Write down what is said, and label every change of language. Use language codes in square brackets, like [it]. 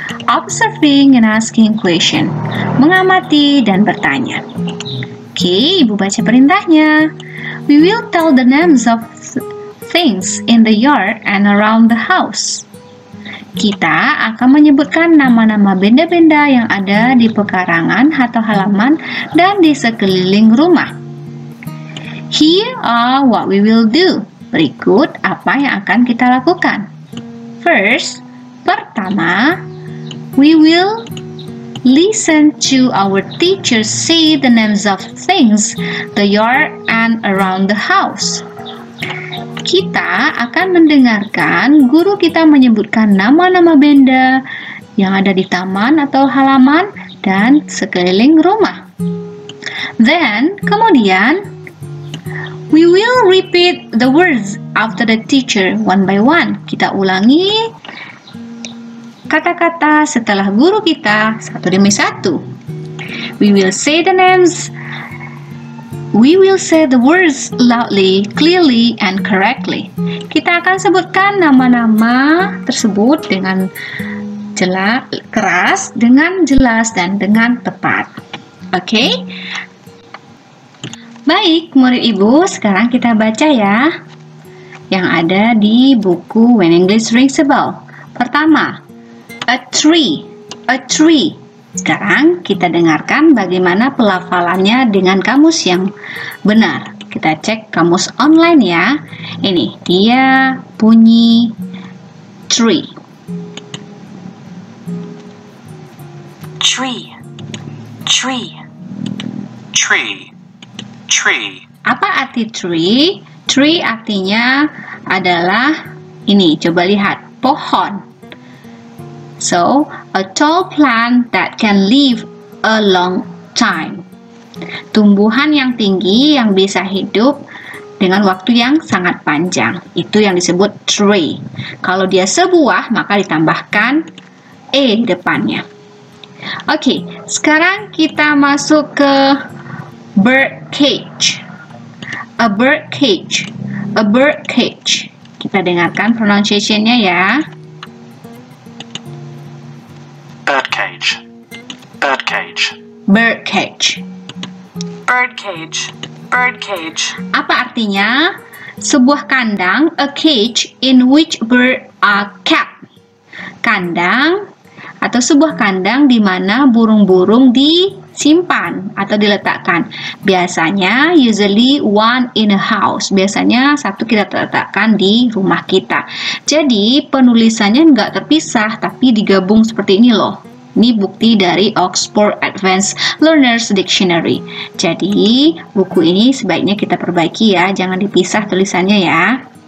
[en] Observing and asking question. [id] Mengamati dan bertanya. Oke, Ibu baca perintahnya. [en] We will tell the names of things in the yard and around the house. [id] Kita akan menyebutkan nama-nama benda-benda yang ada di pekarangan atau halaman dan di sekeliling rumah. [en] Here are what we will do. [id] Berikut apa yang akan kita lakukan. [en] First, [id] pertama, [en] we will listen to our teacher say the names of things, the yard and around the house. [id] Kita akan mendengarkan guru kita menyebutkan nama-nama benda yang ada di taman atau halaman dan sekeliling rumah. [en] Then, [id] kemudian, [en] we will repeat the words after the teacher one by one. [id] Kita ulangi kata-kata setelah guru kita satu demi satu. [en] We will say the names. We will say the words loudly, clearly, and correctly. [id] Kita akan sebutkan nama-nama tersebut dengan keras, dengan jelas, dan dengan tepat. Oke? Baik, murid Ibu, sekarang kita baca ya yang ada di buku When English Rings a Bell. Pertama, [en] a tree, a tree. [id] Sekarang kita dengarkan bagaimana pelafalannya dengan kamus yang benar. Kita cek kamus online ya. Ini dia bunyi tree. [en] Tree, tree, tree, tree. [id] Apa arti tree? Tree artinya adalah ini, coba lihat, pohon. [en] So, a tall plant that can live a long time. [id] Tumbuhan yang tinggi yang bisa hidup dengan waktu yang sangat panjang. Itu yang disebut tree. Kalau dia sebuah, maka ditambahkan e di depannya. Oke, sekarang kita masuk ke bird cage. [en] A bird cage. A bird cage. [id] Kita dengarkan pronunciation-nya ya. [en] Bird cage, bird cage, Bird cage. bird cage, bird cage. [id] Apa artinya? Sebuah kandang, [en] a cage in which birds are kept. [id] Kandang atau sebuah kandang di mana burung-burung disimpan atau diletakkan. Biasanya, [en] usually one in a house. [id] Biasanya satu kita letakkan di rumah kita. Jadi penulisannya nggak terpisah, tapi digabung seperti ini loh. Ini bukti dari Oxford Advanced Learners Dictionary. Jadi buku ini sebaiknya kita perbaiki ya, jangan dipisah tulisannya ya.